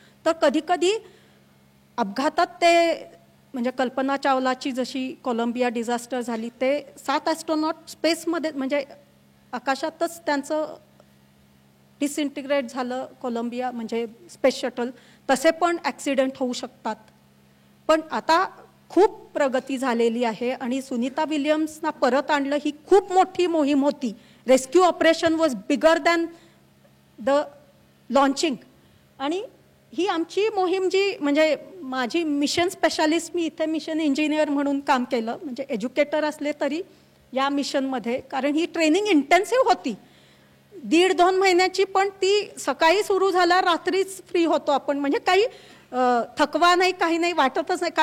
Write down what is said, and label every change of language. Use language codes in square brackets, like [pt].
[mr] तर कधी कधी अपघातात ते, म्हणजे कल्पना चावलाची जशी कोलंबिया डिझास्टर झाली, ते 7 ॲस्ट्रॉनॉट स्पेसमध्ये म्हणजे आकाशातच त्यांचं डिसइंटिग्रेट झालं कोलंबिया म्हणजे स्पेस शटल. तसे पण ॲक्सिडेंट होऊ शकतात. पण आता खूप प्रगती झालेली आहे आणि सुनीता विल्यम्सना परत आणलं ही खूप मोठी मोहीम होती. [en] Rescue operation was bigger than the launching. [mr] आणि ही आमची मोहीम जी, म्हणजे माझी मिशन स्पेशालिस्ट, मी इथे मिशन इंजिनियर म्हणून काम केलं, म्हणजे एज्युकेटर असले तरी या मिशनमध्ये, कारण ही ट्रेनिंग इंटेन्सिव्ह होती 1.5-2 महिन्याची. पण ती सकाळी सुरू झाला, रात्रीच फ्री होतो आपण, म्हणजे काही थकवा नाही, काही नाही, वाटतच नाही.